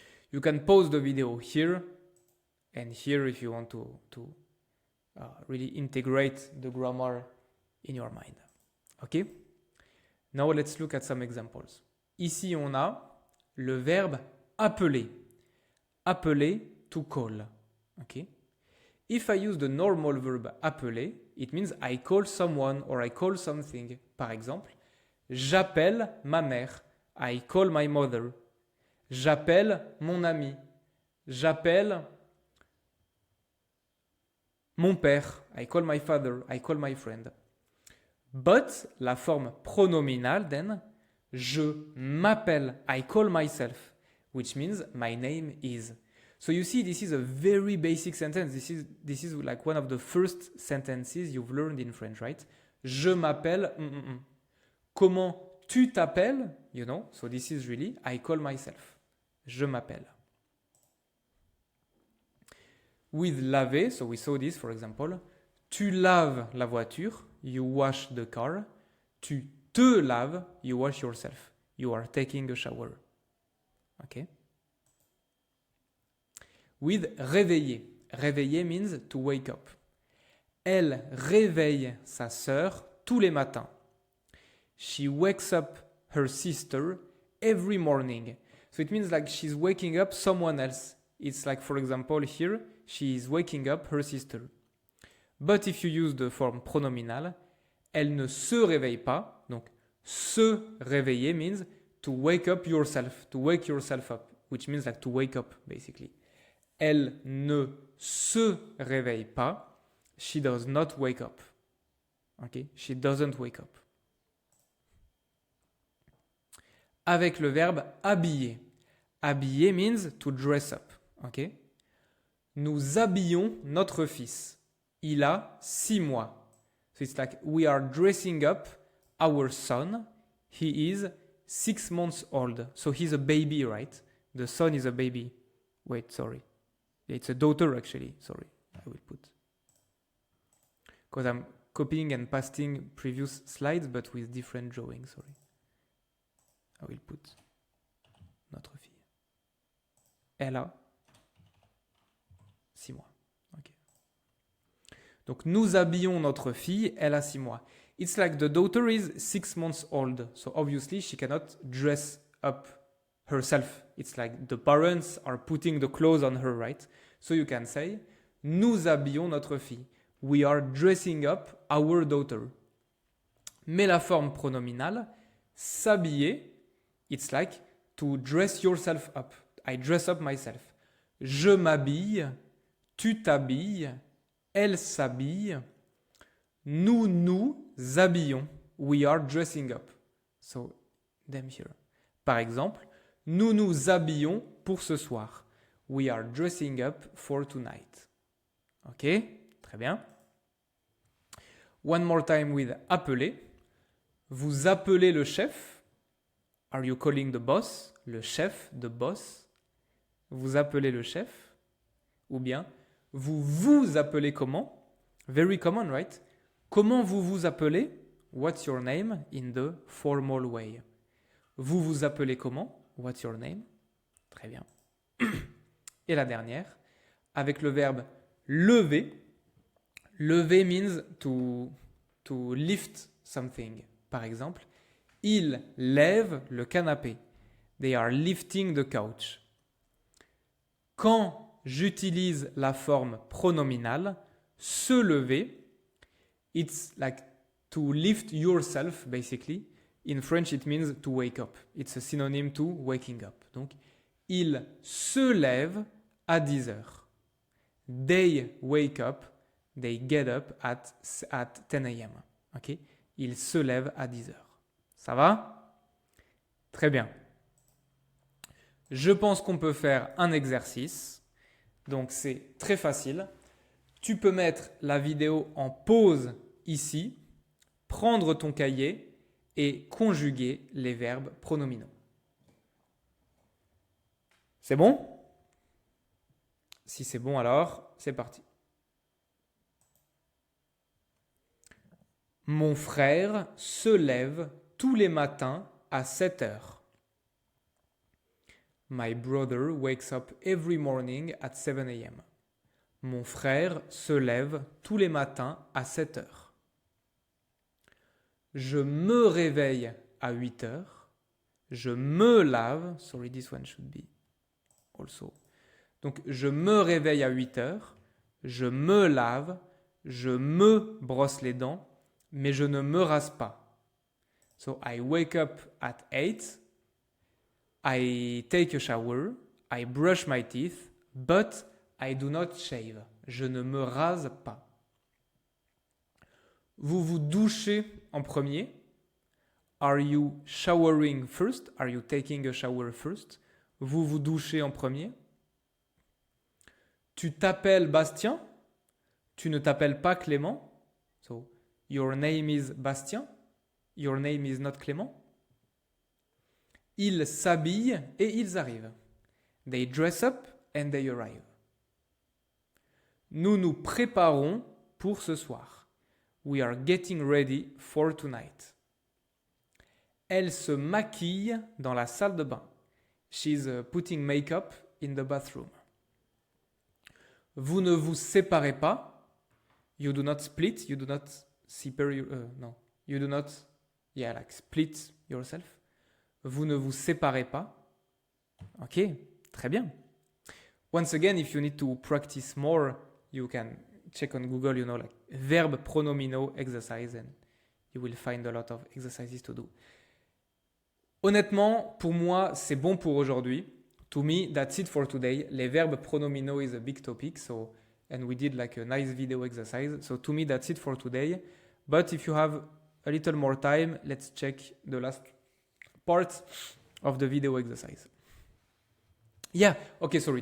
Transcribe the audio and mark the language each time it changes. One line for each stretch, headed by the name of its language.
English: You can pause the video here and here if you want to really integrate the grammar in your mind. Okay? Now let's look at some examples.
French: Ici, on a le verbe appeler.
English: Appeler, to call. Okay? If I use the normal verb appeler, it means I call someone or I call something.
French: Par exemple, j'appelle ma mère.
English: I call my mother.
French: J'appelle mon ami. J'appelle mon père.
English: I call my father. I call my friend.
French: But la forme pronominale, then, je m'appelle.
English: I call myself, which means my name is. So you see, this is a very basic sentence. This is like one of the first sentences you've learned in French, right?
French: Je m'appelle. Comment tu t'appelles?
English: You know, so this is really I call myself.
French: Je m'appelle.
English: With laver, so we saw this, for example.
French: Tu laves la voiture.
English: You wash the car.
French: Tu te laves.
English: You wash yourself. You are taking a shower. Okay? With réveiller. Réveiller means to wake up.
French: Elle réveille sa sœur tous les matins.
English: She wakes up her sister every morning. So it means like she's waking up someone else. It's like, for example, here, she is waking up her sister. But if you use the form pronominal,
French: elle ne se réveille pas.
English: Donc, se réveiller means to wake up yourself, to wake yourself up, which means like to wake up, basically.
French: Elle ne se réveille pas.
English: She does not wake up. Okay? She doesn't wake up.
French: Avec le verbe habiller.
English: Habiller means to dress up. Okay?
French: Nous habillons notre fils. Il a 6 mois.
English: So it's like we are dressing up our son. He is 6 months old. So he's a baby, right? The son is a baby. Wait, sorry. It's a daughter, actually. Sorry, I will put. Because I'm copying and pasting previous slides, but with different drawings, sorry. I will put
French: notre fille. Elle a 6 mois. Okay. Donc, nous habillons notre fille, elle a 6 mois.
English: It's like the daughter is 6 months old. So, obviously, she cannot dress up herself. It's like the parents are putting the clothes on her, right? So, you can say,
French: nous habillons notre fille.
English: We are dressing up our daughter.
French: Mais la forme pronominale, s'habiller,
English: it's like to dress yourself up. I dress up myself.
French: Je m'habille, tu t'habilles, elle s'habille, nous nous habillons.
English: We are dressing up. So, them here.
French: Par exemple, nous nous habillons pour ce soir.
English: We are dressing up for tonight. Ok?
French: Très bien.
English: One more time with appeler.
French: Vous appelez le chef.
English: Are you calling the boss? Le chef, the boss.
French: Vous appelez le chef. Ou bien, vous vous appelez comment?
English: Very common, right?
French: Comment vous vous appelez?
English: what's your name in the formal way.
French: Vous vous appelez comment?
English: What's your name?
French: Très bien. Et la dernière, avec le verbe lever.
English: Lever means to lift something.
French: Par exemple, ils lèvent le canapé.
English: They are lifting the couch.
French: Quand j'utilise la forme pronominale, se lever,
English: it's like to lift yourself, basically. In French, it means to wake up. It's a synonym to waking up.
French: Donc, ils se lèvent à 10 heures.
English: They wake up, they get up at 10 a.m.
French: Okay? Ils se lèvent à 10 heures. Ça va? Très bien. Je pense qu'on peut faire un exercice. Donc, c'est très facile. Tu peux mettre la vidéo en pause ici, prendre ton cahier et conjuguer les verbes pronominaux. C'est bon? Si c'est bon, alors, c'est parti. Mon frère se lève tous les matins à 7 heures.
English: My brother wakes up every morning at 7 a.m.
French: Mon frère se lève tous les matins à 7 heures. Je me réveille à 8 heures. Je me lave.
English: Sorry, this one should be also.
French: Donc, je me réveille à 8 heures. Je me lave. Je me brosse les dents. Mais je ne me rase pas.
English: So, I wake up at 8. I take a shower. I brush my teeth. But I do not shave.
French: Je ne me rase pas. Vous vous douchez en premier.
English: Are you showering first? Are you taking a shower first?
French: Vous vous douchez en premier. Tu t'appelles Bastien. Tu ne t'appelles pas Clément.
English: So, your name is Bastien. Your name is not Clément.
French: Ils s'habillent et ils arrivent.
English: They dress up and they arrive.
French: Nous nous préparons pour ce soir.
English: We are getting ready for tonight.
French: Elle se maquille dans la salle de bain.
English: She's putting makeup in the bathroom.
French: Vous ne vous séparez pas.
English: You do not split. You do not separate. No. You do not, split yourself.
French: Vous ne vous séparez pas. Ok, très bien.
English: Once again, if you need to practice more, you can check on Google, like verb pronominal exercise, and you will find a lot of exercises to do.
French: Honnêtement, pour moi, c'est bon pour aujourd'hui.
English: To me, that's it for today. Les verbes pronominaux is a big topic, and we did like a nice video exercise. So to me, that's it for today. But if you have a little more time, let's check the last part of the video exercise. Yeah, okay, sorry.